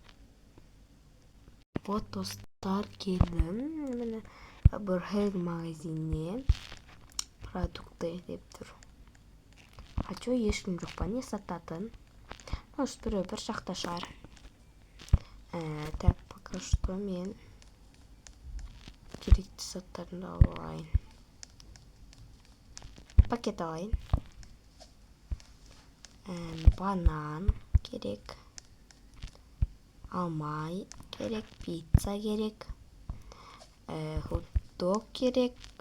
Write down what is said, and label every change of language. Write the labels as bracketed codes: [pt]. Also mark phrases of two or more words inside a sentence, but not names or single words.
[kk] Вот достар, келдім. Міне Бүрхег магазиніне продукты деп тұр. Ачо ешкім жоқ па, не сататын? Может, біреу бір жақта шығар. [ru] Так, пока что [kk] мен керекті заттарымды алып алайын. Пакет алайын. Банан керек, алма керек, пицца керек, хот-дог керек.